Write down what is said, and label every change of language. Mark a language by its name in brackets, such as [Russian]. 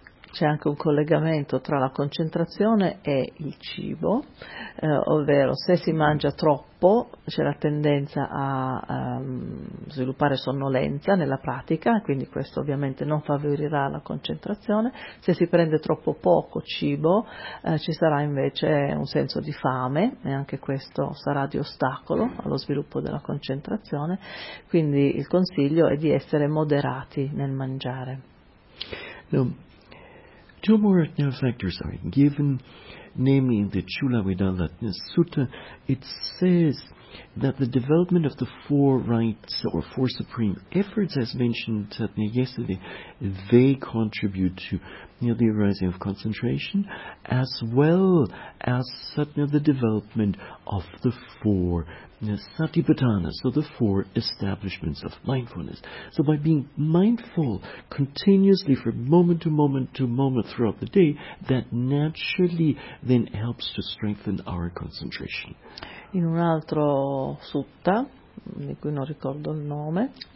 [Italian] C'è anche un collegamento tra la concentrazione e il cibo, ovvero se si mangia troppo c'è la tendenza a sviluppare sonnolenza nella pratica, quindi questo ovviamente non favorirà la concentrazione. Se si prende troppo poco cibo ci sarà invece un senso di fame, e anche questo sarà di ostacolo allo sviluppo della concentrazione, quindi il consiglio è di essere moderati nel mangiare. [English] Two more factors are given, namely in the Chulavedala Sutta. It says that the development of the four rights or four supreme efforts, as mentioned yesterday, they contribute to the arising of concentration, as well as the development of the four satipatthana, so the four establishments of mindfulness. So by being mindful continuously from moment to moment to moment throughout the day, that naturally then helps to strengthen our concentration. [Italian] In un altro sutta, di cui non ricordo il nome,